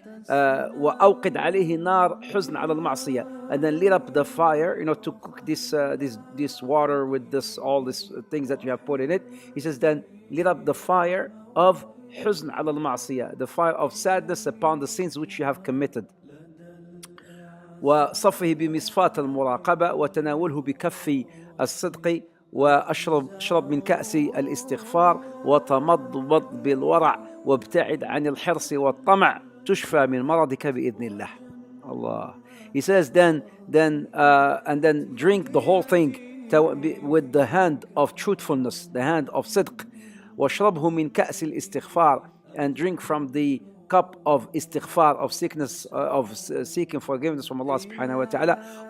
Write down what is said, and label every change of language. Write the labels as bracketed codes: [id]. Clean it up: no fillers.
[ar] وأوقد عليه نار حزن على المعصية, [en] and then lit up the fire, to cook this water with all these things that you have put in it. He says, then lit up the fire of [ar] حزن على المعصية, [en] the fire of sadness upon the sins which you have committed. [ar] وصفه بمصفاة المراقبة, وتناوله بكف الصدق, واشرب من كأس الاستغفار, وتمضمض بالورع, وابتعد عن الحرص والطمع, تشفى من مرضك بإذن الله. [en] Allah. He says, then drink the whole thing with the hand of truthfulness, the hand of sidq. [ar] واشربه من كأس الاستغفار, [en] and drink from the cup of istighfar, of sickness, of seeking forgiveness from Allah subhanahu wa ta'ala.